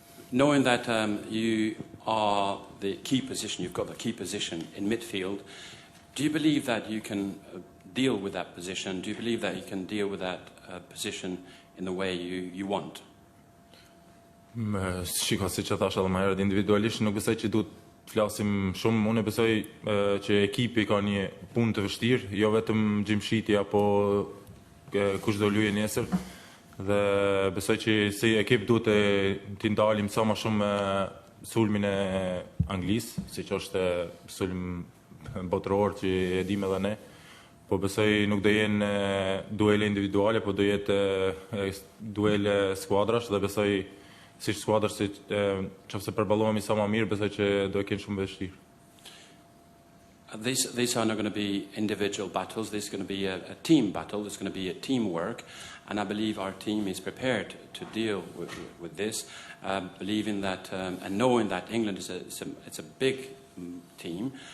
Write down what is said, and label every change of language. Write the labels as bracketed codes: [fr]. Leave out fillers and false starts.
[en] Knowing that you are the key position, you've got the key position in midfield, do you believe that you can deal with that position? Do you believe that you can deal with that position in the way you want? [sq] Shiko, si që thash edhe më herët, individualisht nuk besoj që duhet të flasim shumë. Unë besoj që ekipi ka një punë të vështirë, jo vetëm gjimshiti apo kush do luajë nesër. Dhe besoj që si ekip duhet të ndalim sa më shumë sulmin e Anglisë, siç është sulm botëror që e dim edhe ne. Po besoj nuk do jenë duele individuale, po do jetë duele skuadrash dhe besoj si skuadrash si nëse përballohemi sa më mirë, besoj që do e kenë shumë vështirë. [en] These are not going to be individual battles. This is going to be a team battle. It's going to be a teamwork. And I believe our team is prepared to deal with this, believing that and knowing that England is it's a big team.